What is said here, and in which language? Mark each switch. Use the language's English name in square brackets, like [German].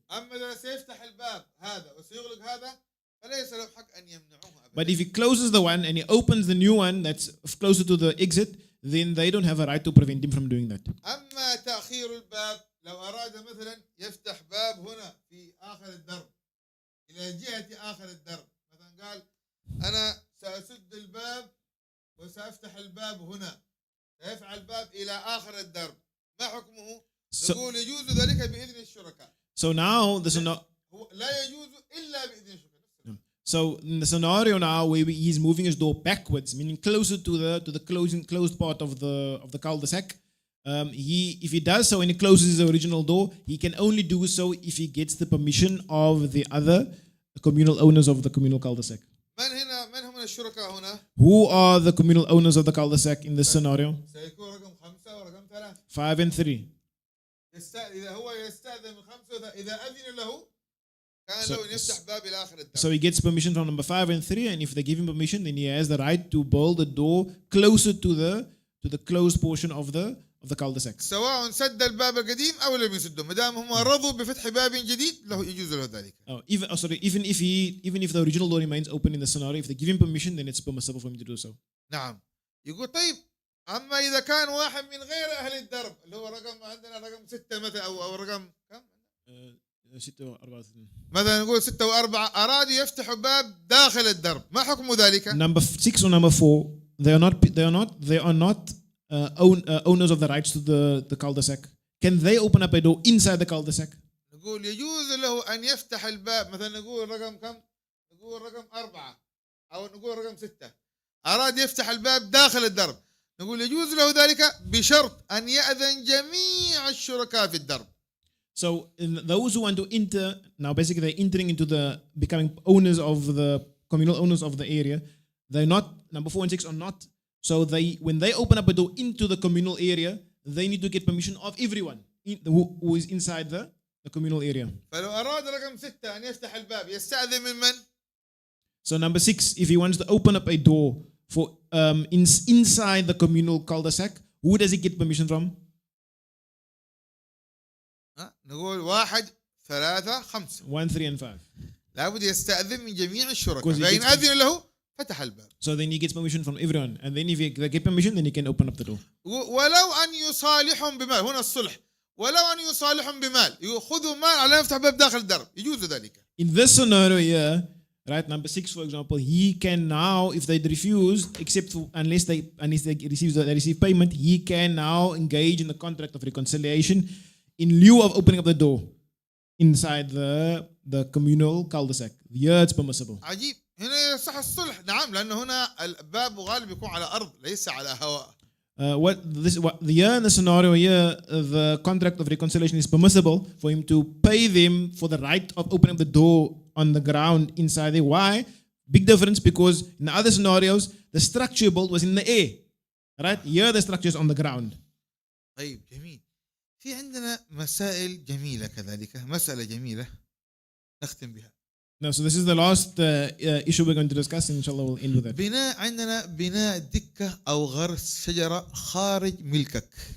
[Arabic] أما إذا سيفتح الباب هذا وسيغلق هذا فليس له حق أن يمنعوه. [English] But if he closes the one and he opens the new one that's closer to the exit, then they don't have a right to prevent him from doing that. [Arabic] أما تأخير الباب لو أراد مثلا يفتح باب هنا في آخر الدرب إلى جهة آخر الدرب، مثلا قال أنا سأسد الباب وسأفتح الباب هنا، سيفعل الباب إلى آخر الدرب، ما حكمه؟ نقول يجوز ذلك بإذن الشركاء. [English] So now [Arabic] لا يجوز إلا بإذن الشركاء. [English] So in the scenario now where he's moving his door backwards, meaning closer to the closed part of the cul-de-sac, if he does so and he closes his original door, he can only do so if he gets the permission of the other communal owners of the communal cul-de-sac. [Arabic] من هم الشركاء هنا؟ [English] Who are the communal owners of the cul-de-sac in this scenario? [Arabic] سيكون رقم 5 ورقم 3. [English] 5 and 3. [Arabic] إذا هو يستأذن من 5 إذا أذن له كان له يفتح باب إلى آخر الدرب. [English] So he gets permission from number 5 and 3, and if they give him permission, then he has the right to build the door closer to the closed portion of the cul-de-sac. [Arabic] سواء سد الباب القديم أو لم يسده، ما دام هم رضوا بفتح باب جديد له يجوز له ذلك. [English] Even if the original door remains open in the scenario, if they give him permission, then it's permissible for him to do so. [Arabic] نعم. يقول طيب أما إذا كان واحد من غير أهل الدرب اللي هو رقم عندنا رقم 6 مثلا أو رقم كم؟ 6 و4. مثلا نقول 6 و4 أرادوا يفتحوا باب داخل الدرب، ما حكم ذلك؟ [English] Number 6 or number 4, they are not owners of the rights to the cul-de-sac. Can they open up a door inside the cul-de-sac? [Arabic] نقول يجوز له أن يفتح الباب، مثلا نقول رقم كم؟ نقول رقم 4 أو نقول رقم 6 أراد يفتح الباب داخل الدرب، نقول يجوز له ذلك بشرط أن يأذن جميع الشركاء في الدرب. [English] So those who want to enter, now basically they're entering into becoming owners of the communal owners of the area. They're not, number 4 and 6 are not. So when they open up a door into the communal area, they need to get permission of everyone who is inside the communal area. [Arabic] فلو أراد رقم 6 أن يفتح الباب يستأذن من من؟ [English] So number 6, if he wants to open up a door for inside the communal cul-de-sac, who does he get permission from? [Arabic] نقول 1 3 5. [English] 1 3 and 5. [Arabic] لابد يستأذن من جميع الشركاء، فإن أذن له فتح الباب. [English] So then he gets permission from everyone, and then if they get permission, then he can open up the door. [Arabic] ولو أن يصالحهم بمال، هنا الصلح، ولو أن يصالحهم بمال، يأخذوا مال على يفتح باب داخل الدرب، يجوز ذلك. [English] In this scenario here, right, number 6, for example, he can now, if they refuse, unless they receive payment, he can now engage in the contract of reconciliation in lieu of opening up the door inside the communal cul-de-sac. Here it's permissible. [Arabic] عجيب. هنا يصح الصلح، نعم، لأن هنا الباب غالب يكون على أرض ليس على هواء. [English] In the scenario here, the contract of reconciliation is permissible for him to pay them for the right of opening up the door on the ground inside there. Why? Big difference, because in the other scenarios, the structure built was in the air. Right? Here the structure is on the ground. [Arabic] طيب جميل. في عندنا مسائل جميلة كذلك، مسألة جميلة نختم بها. [English] No, so this is the last issue we're going to discuss, and inshallah we'll end with that. [Arabic] عندنا بناء دكة أو غرس شجرة خارج ملكك.